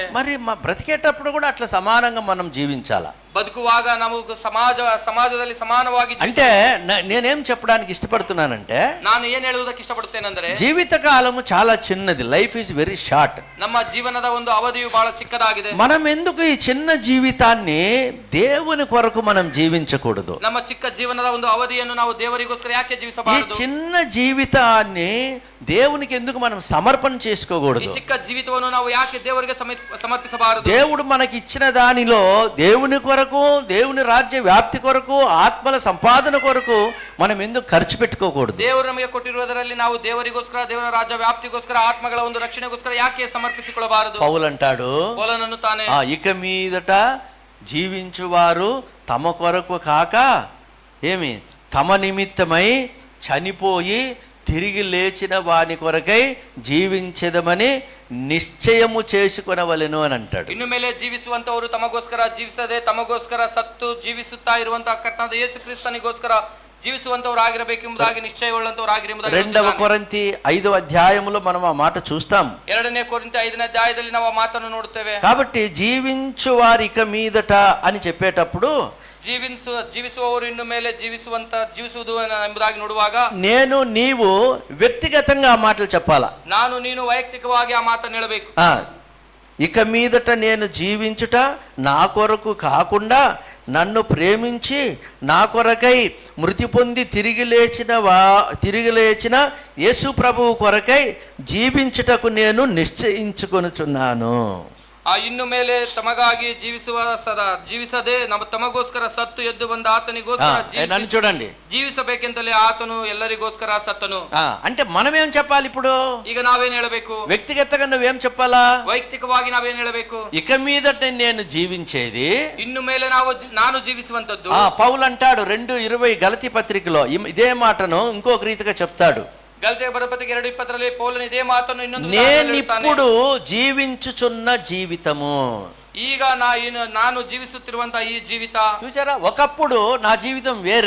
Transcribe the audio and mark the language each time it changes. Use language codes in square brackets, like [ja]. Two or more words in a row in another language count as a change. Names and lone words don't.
[te] మరి బ్రతికేటప్పుడు కూడా అట్లా సమానంగా మనం జీవించాలా? [kn] ಬದುಕುವಾಗ ನಾವು ಸಮಾಜದಲ್ಲಿ ಸಮಾನವಾಗಿ [te] అంటే నేనేం చెప్పడానికి ఇష్టపడుతున్నానంటే, [kn] ನಾನು ಏನ್ ಹೇಳುವುದಕ್ಕೆ ಇಷ್ಟಪಡುತ್ತೇನೆಂದರೆ, [te] జీవిత కాలము చాలా చిన్నది. [en] Life is very short. [kn] ನಮ್ಮ ಜೀವನದ ಒಂದು ಅವಧಿಯು ಬಹಳ ಚಿಕ್ಕದಾಗಿದೆ. [te] మనం ఎందుకు ఈ చిన్న జీవితాన్ని దేవుని కొరకు మనం జీవించకూడదు? [kn] ನಮ್ಮ ಚಿಕ್ಕ ಜೀವನದ ಒಂದು ಅವಧಿಯನ್ನು ನಾವು ದೇವರಿಗೋಸ್ಕರ ಯಾಕೆ [te] ఈ [kn] ಜೀವಿಸಬಾರದು? [te] చిన్న జీవితాన్ని దేవునికి ఎందుకు మనం సమర్పణ చేసుకోకూడదు? [kn] ಈ ಚಿಕ್ಕ ಜೀವಿತವನ್ನು ನಾವು ಯಾಕೆ ದೇವರಿಗೆ ಸಮರ್ಪಿಸಬಾರದು? [te] దేవుడు మనకి ఇచ్చిన దానిలో దేవుని కొరకు, దేవుని రాజ్య వ్యాప్తి కొరకు, ఆత్మల సంపాదన కొరకు మనం ఎందుకు ఖర్చు పెట్టుకోకూడదు? [kn] ದೇವರು ನಮಗೆ ಕೊಟ್ಟಿರುವುದರಲ್ಲಿ ನಾವು ದೇವರಿಗೋಸ್ಕರ, ದೇವರ ರಾಜ್ಯ ವ್ಯಾಪ್ತಿಗೋಸ್ಕರ, ಆತ್ಮಗಳ ಒಂದು ರಕ್ಷಣೆಗೋಸ್ಕರ ಯಾಕೆ ಸಮರ್ಪಿಸಿಕೊಳ್ಳಬಾರದು? [te] పౌలు అంటాడు, [kn] ಪೌಲನನ್ನು ತಾನೆ, [te] ఇక మీదట జీవించువారు తమ కొరకు కాక తమ నిమిత్తమై చనిపోయి తిరిగి లేచిన వాని కొరకై జీవించెదమని నిశ్చయము చేసుకొనవలెను అని అంటాడు. [kn] ಇನ್ನು ಮೇಲೆ ಜೀವಿಸುವಂತವರು ತಮಗೋಸ್ಕರ ಜೀವಿಸದೆ ತಮಗೋಸ್ಕರ ಸತ್ತು ಜೀವಿಸುತ್ತಾ ಇರುವಂತಹ ಕರ್ತನಾದ ಯೇಸು ಕ್ರಿಸ್ತನಿಗೋಸ್ಕರ ಜೀವಿಸುವಂತವರು ಆಗಿರಬೇಕೆಂಬುದಾಗಿ ನಿಶ್ಚಯವುಳ್ಳಂತವರಾಗಿರುವುದಾಗಿ. [te] 2వ కొరింథీ 5వ అధ్యాయములో మనం ఆ మాట చూస్తాం. [kn] 2ನೇ ಕೊರಿಂಥಿ 5ನೇ ಅಧ್ಯಾಯದಲ್ಲಿ ನಾವು ಆ ಮಾತನ್ನು ನೋಡುತ್ತೇವೆ. [te] కాబట్టి జీవించు వారి ఇక మీదట అని చెప్పేటప్పుడు, [kn] ಜೀವಿಸುವವರು ಇನ್ನು ಮೇಲೆ ಜೀವಿಸುವುದು ಎಂಬುದಾಗಿ ನೋಡುವಾಗ, [te] నేను నీవు వ్యక్తిగతంగా ఆ మాటలు చెప్పాలా? [kn] ನಾನು ನೀನು ವೈಯಕ್ತಿಕವಾಗಿ ಆ ಮಾತನ್ನು ಹೇಳಬೇಕು. [te] ఇక మీదట నేను జీవించుట నా కొరకు కాకుండా నన్ను ప్రేమించి నా కొరకై మృతి పొంది తిరిగి లేచిన యేసు ప్రభువు కొరకై జీవించుటకు నేను నిశ్చయించుకొనుచున్నాను. [kn] ಇನ್ನು ಮೇಲೆ ತಮಗಾಗಿ ಜೀವಿಸದೆ ತಮಗೋಸ್ಕರ ಸತ್ತು ಎದ್ದು ಬಂದ ಆತನಿಗೋಸ್ಕರ [te] నన్ను చూడండి, [kn] ಜೀವಿಸಬೇಕೆಂತಲೇ ಆತನು ಎಲ್ಲರಿಗೋಸ್ಕರ ಸತ್ತನು. [te] అంటే మనం ఏం చెప్పాలి ఇప్పుడు? [kn] ಈಗ ನಾವೇನ್ ಹೇಳಬೇಕು? [te] వ్యక్తిగతంగా నువ్వేం చెప్పాలా? [kn] ವೈಯಕ್ತಿಕವಾಗಿ ನಾವೇನ್ ಹೇಳಬೇಕು? [te] ఇక మీదట నేను జీవించేది, [kn] ಇನ್ನು ಮೇಲೆ ನಾನು ಜೀವಿಸುವಂತದ್ದು. [te] పౌలు అంటాడు 2:20 గలతీ పత్రికలో ఇదే మాటను ఇంకొక రీతిగా చెప్తాడు. గలతీ పత్రిక 2:20 పౌలు ఇదే మాటను ಇನ್ನೊಂದು నేనిప్పుడు జీవించుచున్న జీవితము, [kn] ಈಗ ನಾನು ಜೀವಿಸುತ್ತಿರುವಂತಹ ಈ ಜೀವಿತ. [te] చూసారా, ఒకప్పుడు నా జీవితం వేరే.